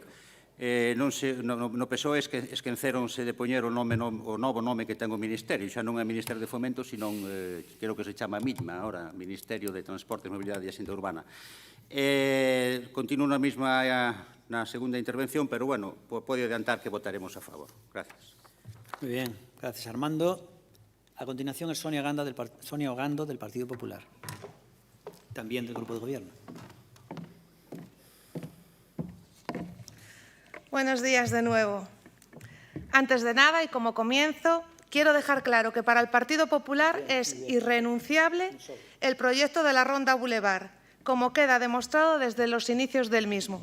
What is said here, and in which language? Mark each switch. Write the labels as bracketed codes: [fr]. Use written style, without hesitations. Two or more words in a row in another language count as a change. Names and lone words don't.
[gl] No PSOE esqueceronse de poñer o novo nome que ten o Ministerio, xa non é Ministerio de Fomento, sino creo que se chama MITMA, ahora, Ministerio de Transporte, Mobilidade e Axenda Urbana. Continuo na mesma na segunda intervención, pero bueno, pode adiantar que votaremos a favor. Gracias. [es] Muy bien, gracias Armando. A continuación es Sonia Ogando del Partido Popular, también del Grupo de Gobierno. Buenos días de nuevo. Antes de nada y como comienzo, quiero dejar claro que para el Partido Popular es irrenunciable el proyecto de la Ronda Boulevard, como queda demostrado desde los inicios del mismo.